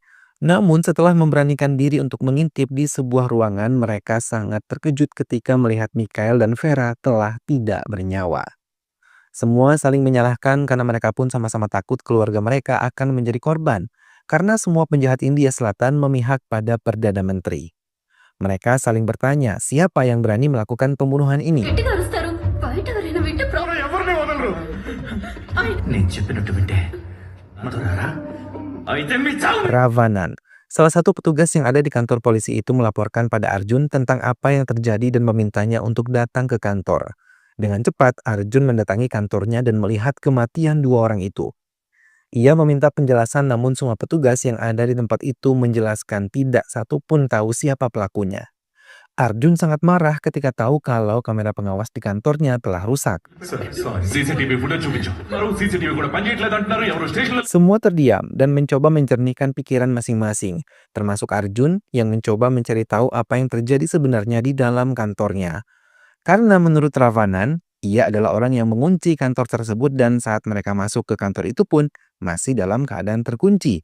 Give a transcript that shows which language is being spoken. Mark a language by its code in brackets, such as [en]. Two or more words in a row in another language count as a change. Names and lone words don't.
[id] Namun setelah memberanikan diri untuk mengintip di sebuah ruangan, mereka sangat terkejut ketika melihat Mikhail dan Vera telah tidak bernyawa. Semua saling menyalahkan karena mereka pun sama-sama takut keluarga mereka akan menjadi korban. Karena semua penjahat India Selatan memihak pada Perdana Menteri. Mereka saling bertanya siapa yang berani melakukan pembunuhan ini. [te] గట్టిగా అరుస్తారు బయట ఎవరైనా వింటే ఎవరిని వదలరు నేను చెప్పినట్టు వింటే మధురారా అయితే మీ చావు [id] Ravanan. Salah satu petugas yang ada di kantor polisi itu melaporkan pada Arjun tentang apa yang terjadi dan memintanya untuk datang ke kantor. Dengan cepat, Arjun mendatangi kantornya dan melihat kematian dua orang itu. Ia meminta penjelasan namun semua petugas yang ada di tempat itu menjelaskan tidak satu pun tahu siapa pelakunya. Arjun sangat marah ketika tahu kalau kamera pengawas di kantornya telah rusak. [en] CCTV footage [te] చూపించు సీసీటీవీ కూడా పనిచేయట్లేదు అంటున్నారు ఎవరు స్టేషన్లో [id] Semua terdiam dan mencoba mencernihkan pikiran masing-masing, termasuk Arjun yang mencoba mencari tahu apa yang terjadi sebenarnya di dalam kantornya. Karena menurut Ravanan, ia adalah orang yang mengunci kantor tersebut dan saat mereka masuk ke kantor itu pun masih dalam keadaan terkunci.